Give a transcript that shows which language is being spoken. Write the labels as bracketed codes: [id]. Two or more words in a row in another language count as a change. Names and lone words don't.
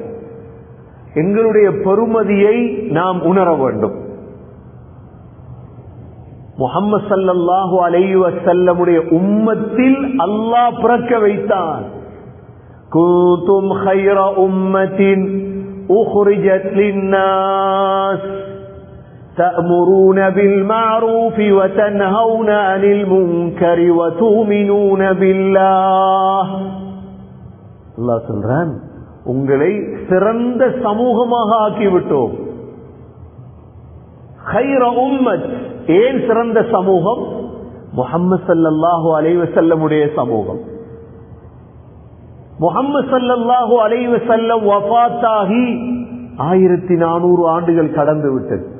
[ta] எங்களுடைய பெருமதியை நாம் உணர வேண்டும். முஹம்மது [ar] صلى الله عليه وسلم [ta] உம்மத்தில் அல்லாஹ் பிறக்க வைத்தான். [ar] كنتم خير أمة أخرجت للناس تأمرون بالمعروف وتنهون عن المنكر وتؤمنون بالله. [ta] அல்லாஹ் சொல்றான், உங்களை சிறந்த சமூகமாக ஆக்கிவிட்டோம். [ar] خير أمة, [ta] ஏன் சிறந்த சமூகம்? முஹம்மது [ar] صلى الله عليه وسلم [ta] சமூகம். முஹம்மது [ar] صلى الله عليه وسلم [ta] வஃபாத்தாகி 1400 ஆண்டுகள் கடந்து விட்டது.